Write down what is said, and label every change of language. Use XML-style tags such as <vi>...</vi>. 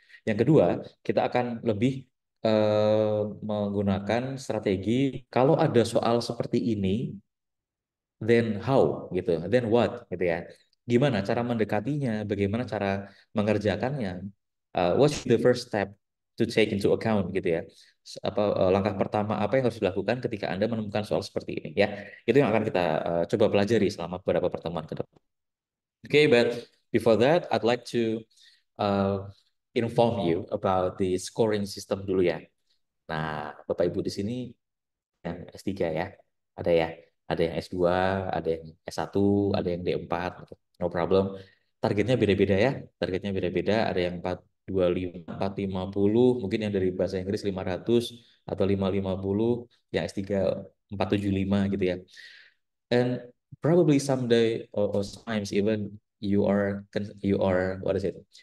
<id>Yang kedua, kita akan lebih menggunakan strategi, kalau ada soal seperti ini,</id> <en>then how</en> <id>gitu,</id> <en>then what</en> <id>gitu ya. Gimana cara mendekatinya, bagaimana cara mengerjakannya,</id> <en>what's the first step to take into account</en> <id>gitu ya. Langkah pertama apa yang harus dilakukan ketika Anda menemukan soal seperti ini ya. Itu yang akan kita coba pelajari selama beberapa pertemuan ke depan.</id> <en>Okay, but before that I'd like to uh, inform you about the scoring system</en> <id>dulu ya. Nah, Bapak Ibu di sini yang S3 ya. Ada ya. Ada yang S2, ada yang S1, ada yang D4 gitu.</id> <en>No problem.</en> <id>Targetnya beda-beda ya. Targetnya beda-beda. Ada yang 425, 450, mungkin yang dari bahasa Inggris 500 atau 550, yang S3 475 gitu ya.</id> <en>And probably someday or sometimes even you are what is it?</en>